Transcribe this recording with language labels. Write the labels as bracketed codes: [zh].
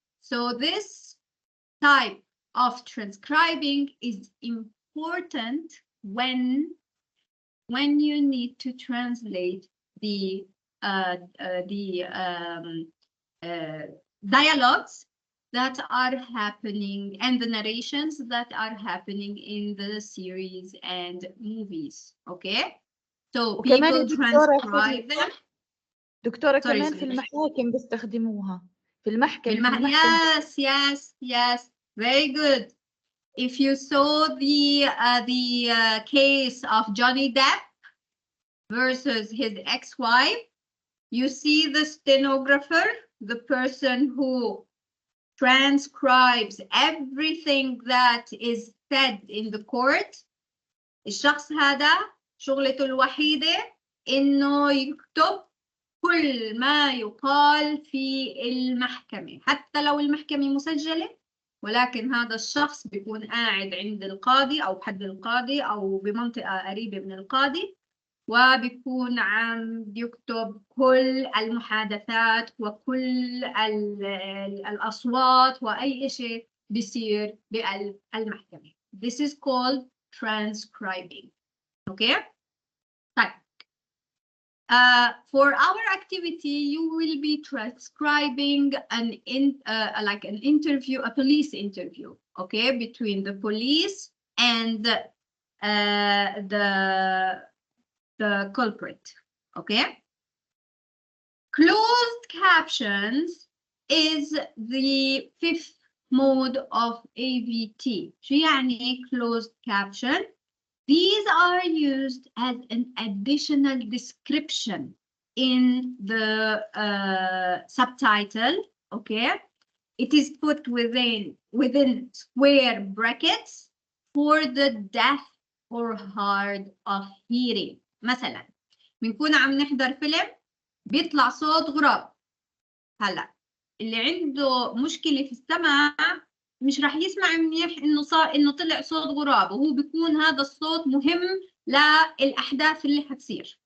[en] So this type of transcribing is important when you need to translate the dialogues that are happening and the narrations that are happening in the series and movies. Okay, so people transcribe them. [ar] دكتورة كمان في المحاكم بيستخدموها في المحكمة. [en] Yes, very good. If you saw the case of Johnny Depp versus his ex-wife, you see the stenographer, the person who transcribes everything that is said in the court. [ar] الشخص هذا شغلته الوحيدة إنه يكتب كل ما يقال في المحكمة، حتى لو المحكمة مسجلة، ولكن هذا الشخص بيكون قاعد عند القاضي أو بحد القاضي أو بمنطقة قريبة من القاضي، وبيكون عم يكتب كل المحادثات وكل الأصوات وأي شيء بيصير بالمحكمة. [en] This is called transcribing. Okay? طيب. For our activity, you will be transcribing an interview, a police interview, okay, between the police and the culprit, okay. Closed captions is the fifth mode of AVT. [ar] شو يعني [en] closed caption? These are used as an additional description in the subtitle, okay? It is put within square brackets for the deaf or hard of hearing. [ar] مثلا بنكون عم نحضر فيلم بيطلع صوت غراب. هلا اللي عنده مشكلة في السمع مش راح يسمع منيح انه طلع صوت غراب، وهو بيكون هذا الصوت مهم للاحداث اللي حتصير.